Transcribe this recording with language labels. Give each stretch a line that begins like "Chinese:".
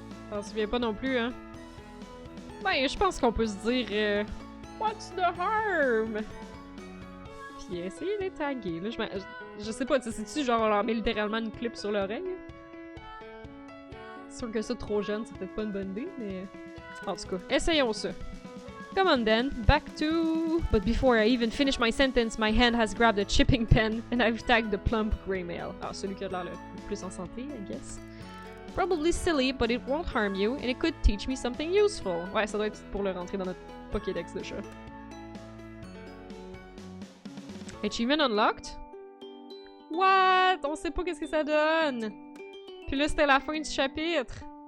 French: Je m'en souviens pas non plus, hein. Ben, je pense qu'on peut se dire
English: What's the harm?
French: Puis essayer d'être tagué, là. Je sais pas, c'est-tu genre on leur met littéralement une clip sur l'oreille? C'est sûr que ça, trop jeune, c'est peut-être pas une bonne idée, mais... En tout cas, essayons ça.
English: Come on then, back to... But before I even finish my sentence, my hand has grabbed a chipping pen and I've tagged the plump grey male.
French: Ah, celui qui a l'air le plus en santé,
English: I guess. Probably silly, but it won't harm you, and it could teach me something useful.
French: Ouais, ça doit être pour le rentrer dans notre Pokédex de chat.
English: Achievement unlocked? What?
French: On sait pas qu'est-ce que ça donne! Puis là, c'était la fin du chapitre!